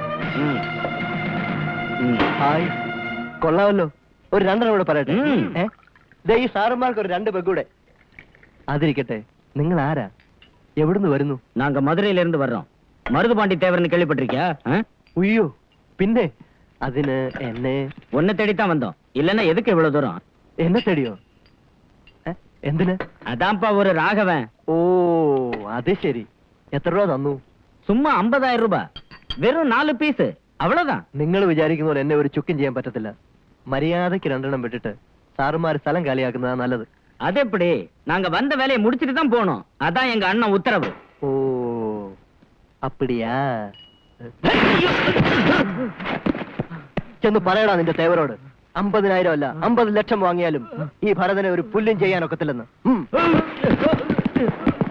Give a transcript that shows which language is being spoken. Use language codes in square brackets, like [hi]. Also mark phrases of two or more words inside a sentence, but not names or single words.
[ml] ഹായ്, കൊള്ളാമല്ലോ. ഒരു രണ്ടെണ്ണം കൂടെ പറയട്ടെ. ഈ സാറന്മാർക്ക് ഒരു 2 പെഗ്ഗൂടെ. അതിരിക്കട്ടെ, നിങ്ങൾ ആരാ, എവിടുന്ന് വരുന്നു? [ta] நாங்க மதுரையில இருந்து வர்றோம். மருதுபாண்டி தேவர்னு கேள்விப்பட்டிருக்கியா? [ml] ഉയ്യോ, പിന്നെ അതിന് എന്നെ [ta] உன்னை தேடித்தான் வந்தோம். இல்லன்னா எதுக்கு இவ்வளவு தூரம்? [ml] എന്നെ തേടിയോ? എന്തിന്? [ta] அதான்ப்பா ஒரு ராகவன். [ml] ഓ, അത് ശരി. എത്ര രൂപ തന്നു? [ta] சும்மா 50,000 ரூபாய். வெறும் 4 பீஸ், அவ்வளவுதான். [ml] നിങ്ങൾ വിചാരിക്കുന്ന പോലെ എന്നെ ഒരു ചുക്കും ചെയ്യാൻ പറ്റത്തില്ല. മര്യാദയ്ക്ക് 2 എണ്ണം വിട്ടിട്ട് സാറുമാര് സ്ഥലം കാലിയാക്കുന്നതാ നല്ലത്. [ta] அது எப்படி? நாங்க வந்த வேலையை முடிச்சிட்டு தான் போனோம். அதான் எங்க அண்ணன் உத்தரவு. [ml] ഓ, അപ്പടിയാ. ചെന്ന് പറയടാ നിന്റെ തേവരോട്, 50,000 അല്ല 50 ലക്ഷം വാങ്ങിയാലും ഈ ഭരതനെ ഒരു പുല്ലും ചെയ്യാനൊക്കത്തില്ലെന്ന്.